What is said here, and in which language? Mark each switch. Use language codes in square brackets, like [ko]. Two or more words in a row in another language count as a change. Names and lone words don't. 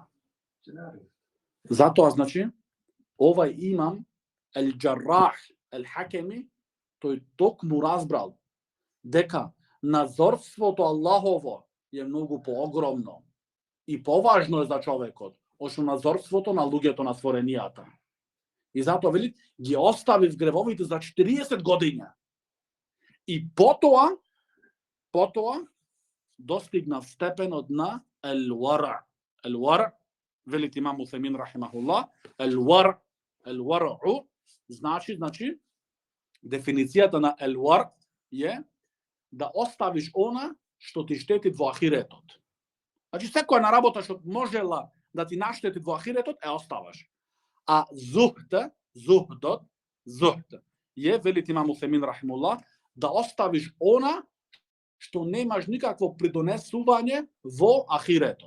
[mk] Затоа, значи, овај имам, Ел-Джаррах, Ел-Хакеми, тој токму разбрал дека надзорството Аллахово е многу поогромно и поважно е за човекот, од надзорството на луѓето на створенијата. И затоа вели, ги оставив гревовите за 40 години. И потоа достигнав степенот на ел-вара. Ел-вара, велит имам Усаймин рахимахуллах, ел-вар'у, значи, дефиницијата на ел-вар е да оставиш она што ти штети во ахиретот. Значи, секоја на работа што можела да ти наштети во ахиретот, оставаш. А зухдот, е, велит имам Усаймин рахимуллах, да оставиш она што немаш никакво придонесување во ахиретот.